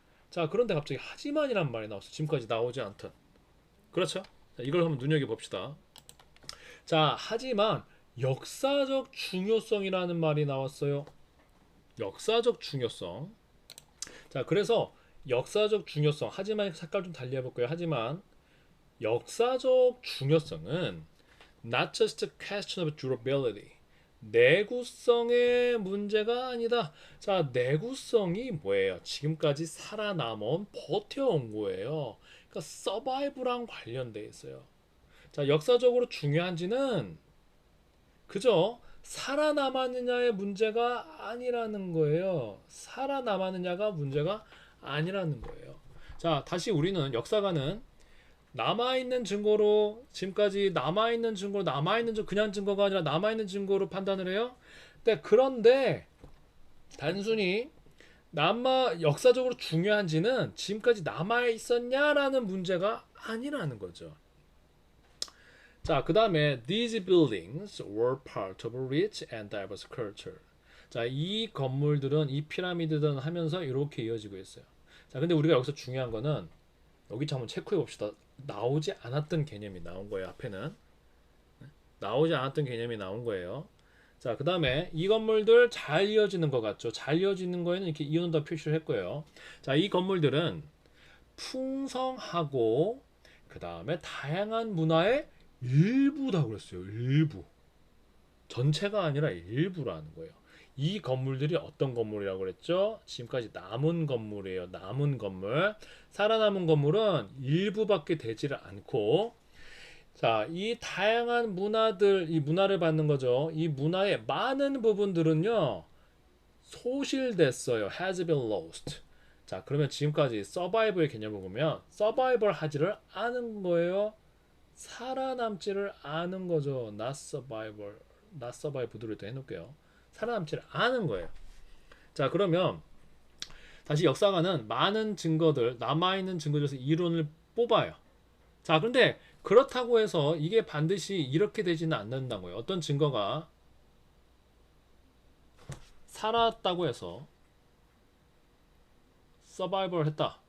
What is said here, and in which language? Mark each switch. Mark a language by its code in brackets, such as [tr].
[ko] 자, 그런데 갑자기 하지만이란 말이 나왔어요. 지금까지 나오지 않던. 그렇죠? 자, 이걸 한번 눈여겨봅시다. 자, 하지만 역사적 중요성이라는 말이 나왔어요. 역사적 중요성. 자, 그래서 역사적 중요성. 하지만 색깔 좀 달리 해볼까요? 하지만 역사적 중요성은 [en] not just a question of durability. [ko] 내구성의 문제가 아니다. 자, 내구성이 뭐예요? 지금까지 살아남은 버텨온 거예요. 그러니까 서바이브랑 관련돼 있어요. 자, 역사적으로 중요한지는 그저 살아남았느냐의 문제가 아니라는 거예요. 살아남았느냐가 문제가 아니라는 거예요. 자, 다시 우리는 역사가는 남아있는 증거로 지금까지 남아있는 증거로 그냥 증거가 아니라 남아있는 증거로 판단을 해요. 그런데 단순히 역사적으로 중요한지는 지금까지 남아있었냐라는 문제가 아니라는 거죠. 자, 그 다음에 [en] these buildings were part of a rich and diverse culture. [ko] 자, 이 건물들은 이 피라미드들은 하면서 이렇게 이어지고 있어요. 자, 근데 우리가 여기서 중요한 거는 여기 한번 체크해 봅시다. 나오지 않았던 개념이 나온 거예요. 앞에는 나오지 않았던 개념이 나온 거예요. 자, 그 다음에 이 건물들 잘 이어지는 것 같죠? 잘 이어지는 거에는 이렇게 이온을 더 표시를 했고요. 자, 이 건물들은 풍성하고 그 다음에 다양한 문화의 일부다 그랬어요. 일부. 전체가 아니라 일부라는 거예요. 이 건물들이 어떤 건물이라고 그랬죠? 지금까지 남은 건물이에요. 남은 건물. 살아남은 건물은 일부밖에 되지를 않고, 자, 이 다양한 문화들, 이 문화를 받는 거죠. 이 문화의 많은 부분들은요, 소실됐어요. [en] has been lost. [ko] 자, 그러면 지금까지 서바이벌의 개념을 보면 서바이벌 하지를 않은 거예요. 살아남지를 않은 거죠. [en] not survival, not survived를 [ko] 또 해놓을게요. 살아남지를 않은 거예요. 자, 그러면 다시 역사가는 많은 증거들, 남아있는 증거들에서 이론을 뽑아요. 자, 그런데 그렇다고 해서 이게 반드시 이렇게 되지는 않는다고요. 어떤 증거가 살았다고 해서 서바이벌 했다.